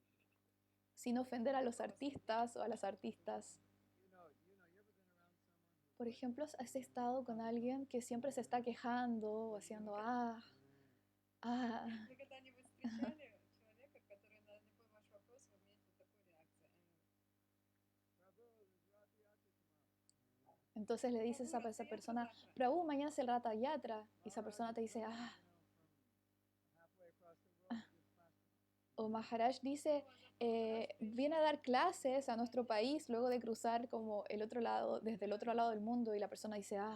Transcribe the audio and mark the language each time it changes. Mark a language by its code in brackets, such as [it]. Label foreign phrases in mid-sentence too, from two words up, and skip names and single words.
[es] Sin ofender a los artistas o a las artistas. Por ejemplo, has estado con alguien que siempre se está quejando o haciendo ah. [ru] Вы когда-нибудь встречали человека, который на любой ваш вопрос в моменте такой реакции? [es] Entonces le dices a esa persona, Prabhu, mañana es el Ratha Yatra. Y esa persona te dice, O Maharaj dice, viene a dar clases a nuestro país luego de cruzar como el otro lado, desde el otro lado del mundo, y la persona dice,